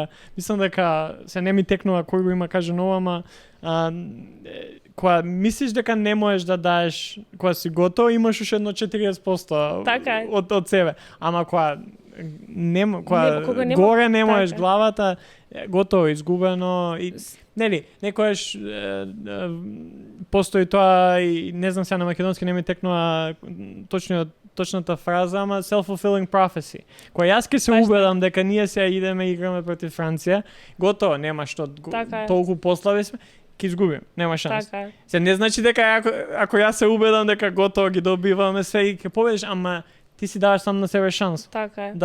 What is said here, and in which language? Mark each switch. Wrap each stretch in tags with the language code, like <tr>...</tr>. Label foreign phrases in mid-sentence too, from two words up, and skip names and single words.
<mk>Мислам дека се не ми текнува кој го има каже нова, ама кога мислиш дека не можеш да даеш, кога си готов, имаш уште едно 40% од себе. Ама кога горе не можеш главата, готово, изгубено и нели, некојаш постои тоа и не знам сега на македонски не ми текнува точната фраза, ама</mk> <en>self-fulfilling prophecy.</en> <mk>Кога јас ке се убедам дека ние сега идеме и играме против Франција, готово, нема што толку послаби сме, ќе изгубим, нема шанс. Се не значи дека ако јас се убедам дека готово ги добиваме све и ќе победиш, ама ти си даваш сам на себе шанс. Така е.</mk>